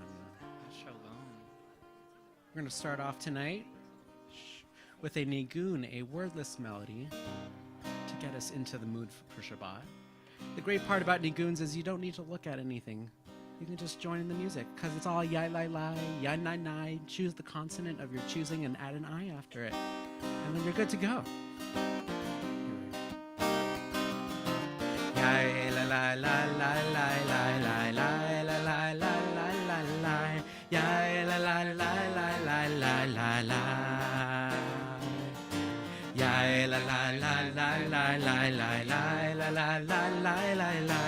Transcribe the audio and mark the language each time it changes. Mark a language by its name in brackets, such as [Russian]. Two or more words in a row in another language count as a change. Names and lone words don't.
[English] Shalom. We're going to start off tonight with a nigun, a wordless melody, to get us into the mood for Shabbat. The great part about niguns is you don't need to look at anything. You can just join in the music, because it's all yai lai lai, yai nai nai. Choose the consonant of your choosing and add an I after it. And then you're good to go. Yai la la la la la la la la la la la la la la. Yai la la la la la la la la. Yai la la la la la la la la la la la la la.